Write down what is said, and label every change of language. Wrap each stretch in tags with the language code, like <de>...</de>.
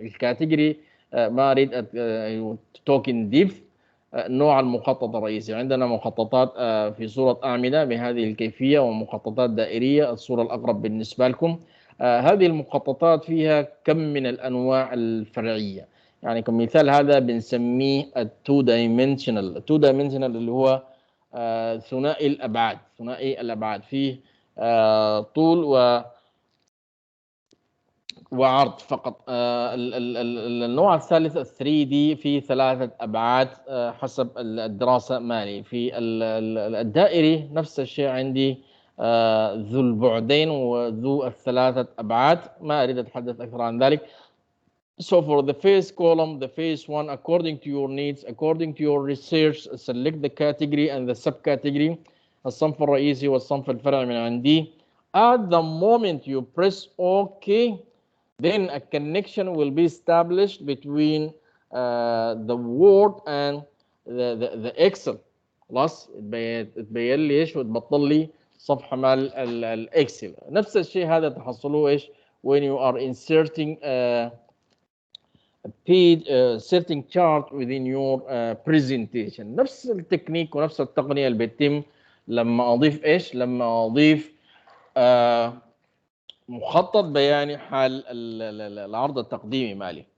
<ar>الكاتيجوري ما أريد</ar> <en>talk in depth.</en> <ar>نوع المخطط الرئيسي. عندنا مخططات في صورة أعمدة بهذه الكيفية، ومخططات دائرية الصورة الأقرب بالنسبة لكم. هذه المخططات فيها كم من الأنواع الفرعية. يعني كمثال هذا بنسميه التو دايمنشنال. التو دايمنشنال اللي هو ثنائي الأبعاد. ثنائي الأبعاد فيه طول وعرض فقط. النوع الثالث 3D في 3 أبعاد حسب الدراسة مالي. في الدائري نفس الشيء عندي ذو البعدين وذو 3 أبعاد. ما أريد أتحدث أكثر عن ذلك.</ar> <en>So for the first column, the first one, according to your needs, according to your research, select the category and the subcategory.</en> <ar>الصنف الرئيسي والصنف الفرعي من عندي.</ar> <en>At the moment you press OK, then a connection will be established between the Word and the Excel.</en> <ar>خلاص. تبين لي ايش وتبطل لي صفحة مال الإكسل. نفس الشيء هذا تحصلوه ايش</ar> <en>when you are inserting page setting chart within your presentation.</en> <ar>نفس التكنيك ونفس التقنية اللي بتتم لما أضيف إيش؟ لما أضيف مخطط بياني حال العرض التقديمي مالي.</ar>